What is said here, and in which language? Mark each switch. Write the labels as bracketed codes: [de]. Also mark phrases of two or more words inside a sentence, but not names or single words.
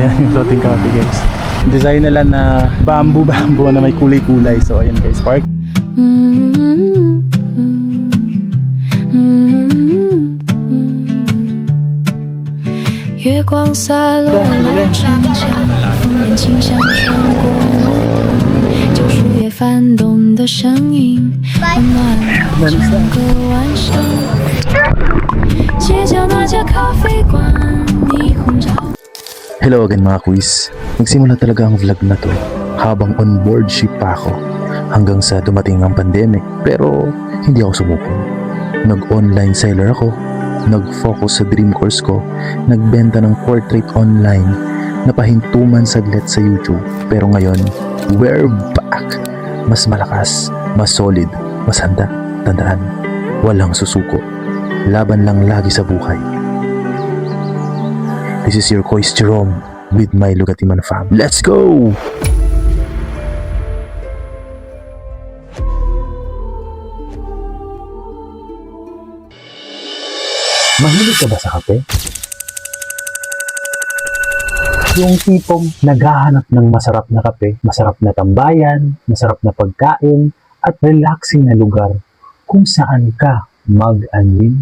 [tl] yung [en] floating cafe [tl] guys. Design nila na bamboo na may kulay-kulay. So ayan guys, park. [zh] 月光洒落了城墙，风帘轻响穿过旧树叶翻动的声音，温暖了整个晚上。街角那家咖啡馆，霓虹照。 [en] Hello again [tl] mga quiz. Nagsimula talaga ang vlog na to habang on board ship pa ako hanggang sa dumating ang pandemic, pero hindi ako sumuko. Nag- [en] online seller [tl] ako, nag-focus sa [en] dream course [tl] ko, nagbenta ng [en] portrait online, [tl] napahintuman saglit sa YouTube, pero ngayon, [en] we're back! [tl] Mas malakas, mas solid, mas handa. Tandaan, walang susuko. Laban lang lagi sa buhay. [en] This is your Kois Jerome with my Lugatiman fam. Let's go! [tl] Mahilig ka ba sa kape? Yung tipong naghahanap ng masarap na kape, masarap na tambayan, masarap na pagkain, at relaxing na lugar kung saan ka mag-unwind.